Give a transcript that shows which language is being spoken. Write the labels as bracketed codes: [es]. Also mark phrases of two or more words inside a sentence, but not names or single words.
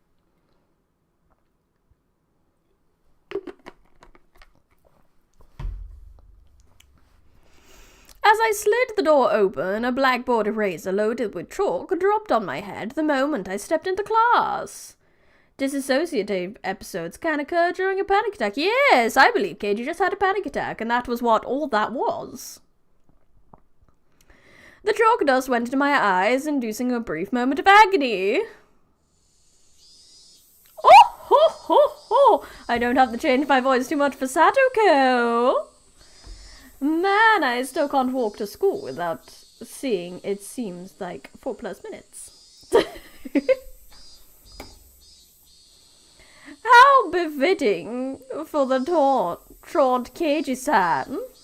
[en] As I slid the door open, a blackboard eraser loaded with chalk dropped on my head the moment I stepped into class. Disassociative episodes can occur during a panic attack. Yes, I believe Keiji just had a panic attack, and that was what all that was. The chalk dust went into my eyes, inducing a brief moment of agony. Oh, ho, ho, ho! I don't have to change my voice too much for Satoko. Man, I still can't walk to school without seeing it seems like 4+ minutes. How befitting for the trod Keiji-san.